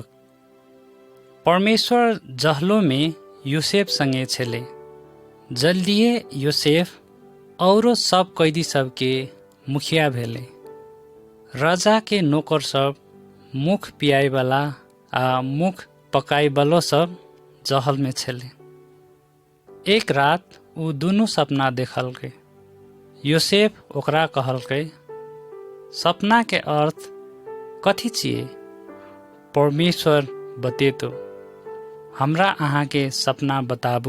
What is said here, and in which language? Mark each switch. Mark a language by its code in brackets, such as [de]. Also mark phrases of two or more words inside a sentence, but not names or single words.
[anp] परमेश्वर जहलो में यूसेफ संगे छेले। जल्दिए यूसेफ औरो सब कैदी सब के मुखिया भेले। राजा के नौकर सब, मुख पियाई वाला आ मुख पकाई वालो सब जहल में छेले। एक रात उ दुनू सपना देखलकै। यूसेफ ओकरा कहलकै, सपना के अर्थ कथी छिए? परमेश्वर बतेतो, हमरा अहाँ के सपना बताबू।